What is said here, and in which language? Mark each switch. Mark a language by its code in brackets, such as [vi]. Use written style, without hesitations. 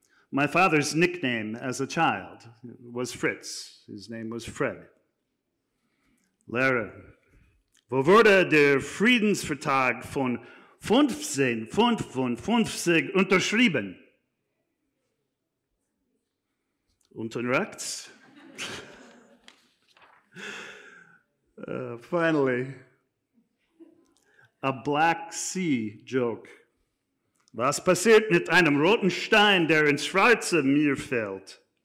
[en] My father's nickname as a child was Fritz. His name was Fred. [de] Lehrer, wo wurde der Friedensvertrag von 1555 unterschrieben? Unten rechts. [en] Finally, a Black Sea joke. [de] Was passiert mit einem roten Stein, der ins Schwarze Meer fällt?